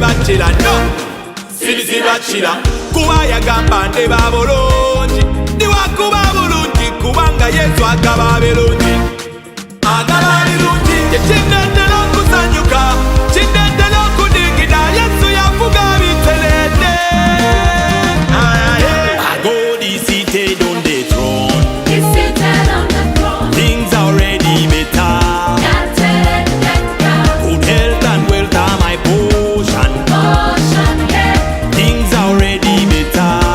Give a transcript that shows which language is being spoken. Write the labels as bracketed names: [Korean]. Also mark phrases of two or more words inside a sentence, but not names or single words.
[Soga] sibachira no sibachira kuba yagamba nde babulungi niwakuba bulungi kubanga Yesu agaba birungi agaba birungi kindetera okusanyuka kindetera okudingida Yesu yavuga bitelede [English] God is seated on the throne. He's seated on the throne. Things are already better. Good health and wealth are my portion. Things are already better.